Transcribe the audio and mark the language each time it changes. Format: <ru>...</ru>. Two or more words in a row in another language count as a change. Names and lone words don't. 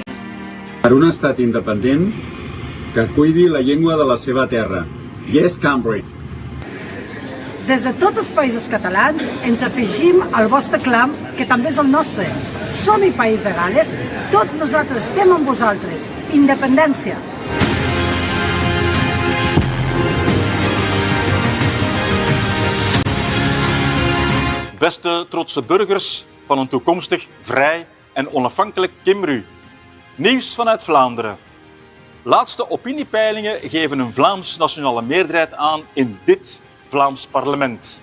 <ca>Per un estat independent que cuidi la llengua de la seva terra.</ca> <en>Yes, Cambridge.</en> <ca>Des de tots els països catalans ens afegim al vostre clam, que també és el nostre. Som-hi, País de Gales, tots nosaltres estem amb vosaltres. Independència!</ca> <nl>Beste trotse burgers van een toekomstig vrij en onafhankelijk Kimru. Nieuws vanuit Vlaanderen. Laatste opiniepeilingen geven een Vlaams nationale meerderheid aan in dit Vlaams parlement.</nl>